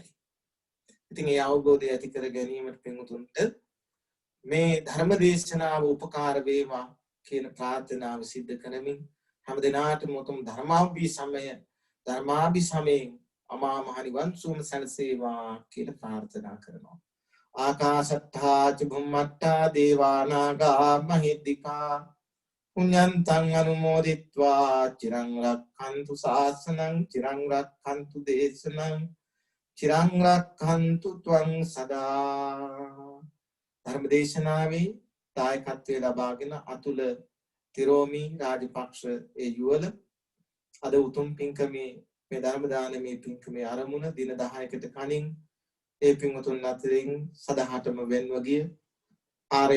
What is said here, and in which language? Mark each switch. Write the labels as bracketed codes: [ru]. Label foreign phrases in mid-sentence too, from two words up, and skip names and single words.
[si] ඉතින් ඒ අවබෝධය ඇති කර ගැනීමට පිඟුතුන්ට මේ ධර්ම දේශනාව උපකාර වේවා කියන ප්‍රාර්ථනාව සිද්ධ කරමින් හැම දිනාටම උතුම් ධර්මාභිසමයෙන් අමා මහ නිවන් සුවම සැලසේවා කියලා ප්‍රාර්ථනා කරනවා. [pi] ආකාශත්තා ච භුම්මත්තා දේවා නාග මහිද්దికා පුඤ්ඤන්තං අනුමෝදිත්වා චිරං රක්ඛන්තු ශාසනං චිරං රක්ඛන්තු දේශනං චිරං රක්ඛන්තු ත්වං සදා. [si] ධර්ම දේශනාවේ දායකත්වයේ ලබාගෙන අතුල තිරෝමි රාජපක්ෂ ඒ යුවල අද උතුම් පින්කමේ මේ ධර්ම දානමේ පින්කමේ ආරමුණ දින 10කට කලින් ඒ පින්වතුන් අතරින් සදහටම වෙන්ව ගිය ආර්.එම්.